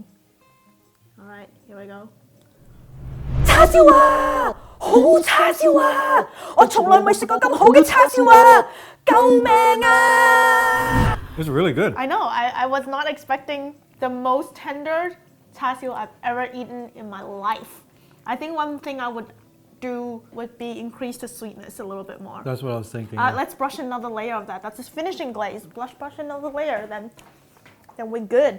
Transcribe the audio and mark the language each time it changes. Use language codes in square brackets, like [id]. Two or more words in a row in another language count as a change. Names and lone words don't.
[en] Alright, here we go. [yue] 叉燒啊！好叉燒啊！我從來未食過咁好嘅叉燒啊！救命啊！ [en] It was really good. I know, I was not expecting the most tender char siu I've ever eaten in my life. I think one thing I would do would be increase the sweetness a little bit more. That's what I was thinking. Let's brush another layer of that. That's just finishing glaze. Brush another layer, then we're good.